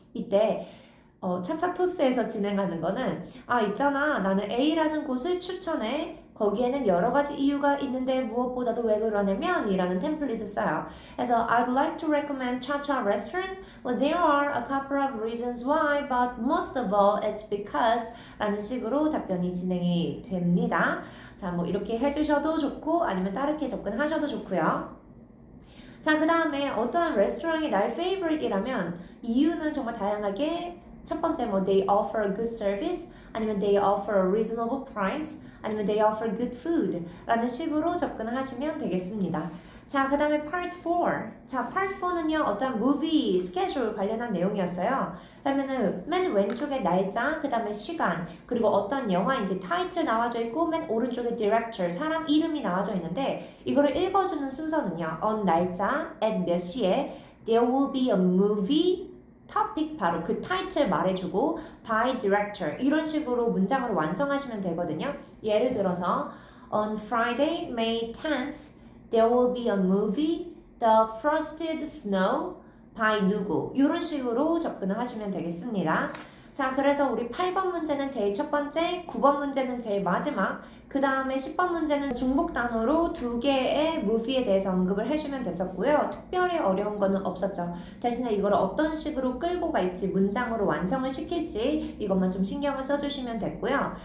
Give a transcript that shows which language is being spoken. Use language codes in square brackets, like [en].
[ko] 이때 차차토스에서 진행하는 거는 있잖아 나는 A라는 곳을 추천해 거기에는 여러 가지 이유가 있는데 무엇보다도 왜 그러냐면 이라는 템플릿을 써요. [en] 그래서 I'd like to recommend Cha-Cha restaurant. Well, there are a couple of reasons why, but most of all, it's because [ko] 라는 식으로 답변이 진행이 됩니다. 자, 뭐 이렇게 해주셔도 좋고 아니면 다르게 접근하셔도 좋고요. 자, 그 다음에 어떠한 레스토랑이 나의 favorite이라면 이유는 정말 다양하게 첫 번째 뭐 [en] they offer a good service [ko] 아니면 [en] they offer a reasonable price [ko] 아니면 [en] they offer good food [ko] 라는 식으로 접근을 하시면 되겠습니다. 자, 그 다음에 part 4. 자, part 4는요, 어떤 movie 스케줄 관련한 내용이었어요. 그러면은 맨 왼쪽에 날짜, 그 다음에 시간, 그리고 어떤 영화인지 타이틀 나와져 있고 맨 오른쪽에 director, 사람 이름이 나와져 있는데 이거를 읽어주는 순서는요. on 날짜, at 몇 시에 [en] there will be a movie topic [ko] 바로 그 타이틀 말해주고 [en] by director [ko] 이런 식으로 문장으로 완성하시면 되거든요. 예를 들어서 [en] on Friday, May 10th There will be a movie, The Frosted Snow by [ko] 누구 이런 식으로 접근을 하시면 되겠습니다. 자, 그래서 우리 8번 문제는 제일 첫 번째, 9번 문제는 제일 마지막, 그 다음에 10번 문제는 중복 단어로 두 개의 movie에 대해서 언급을 해주면 됐었고요. 특별히 어려운 거는 없었죠. 대신에 이걸 어떤 식으로 끌고 갈지, 문장으로 완성을 시킬지 이것만 좀 신경을 써주시면 됐고요.